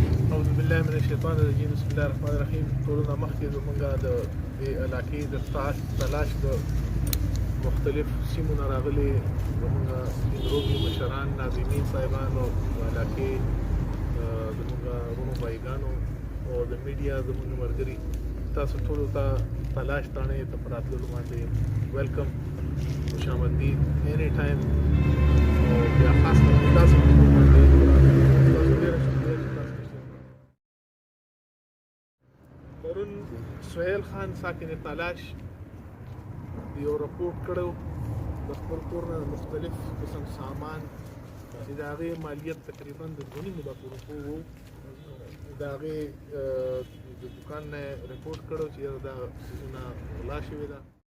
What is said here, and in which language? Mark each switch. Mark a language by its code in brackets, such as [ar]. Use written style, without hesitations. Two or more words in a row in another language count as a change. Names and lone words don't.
[ar] اعوذ بالله من الشیطان الرجیم بسم الله الرحمن الرحیم. [ps] ټولونه مخکې زمونږ د دې علاقې د تلاش د مختلف سیمو نه راغلي زمونږ روغي مشران ناظمین صاحبان او د علاقې زمونږ ورونو بایګانو او د میډیا زمونږ ملګري تاسو ټولو ته تلاش تاڼې ته په راتللو باندې ویلکم [fa] خوش آمدید [en] any time [ps] او بیا خاص کر تاسو باندې تاسو ډېره پرون سهیل خان ساکن تلاش یو رپورټ کړو د خپل کور نه مختلف قسم سامان چې د هغې مالیت تقریبا د 2.5 لکو روپو و د هغې د دوکان نه رپورټ کړو چې دا څیزونه غلا شوې ده.